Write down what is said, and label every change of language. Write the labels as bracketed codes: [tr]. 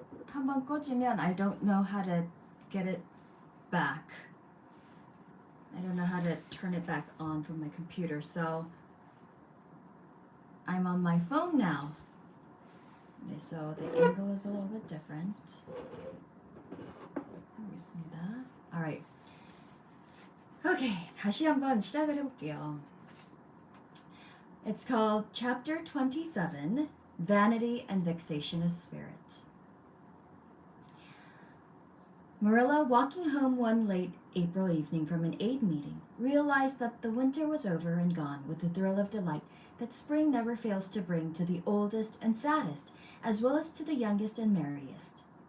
[ko] 한번 꺼지면 [en] I don't know how to get it back. I don't know how to turn it back on from my computer. So I'm on my phone now. Okay, so the angle is a little bit different. [ko] 알겠습니다. [en] Alright. [ko] Okay, 다시 한번 시작을 해볼게요. [en] It's called Chapter 27, Vanity and Vexation of Spirit. Marilla, walking home one late April evening from an aid meeting, realized that the winter was over and gone with the thrill of delight that spring never fails to bring to the oldest and saddest, as well as to the youngest and merriest.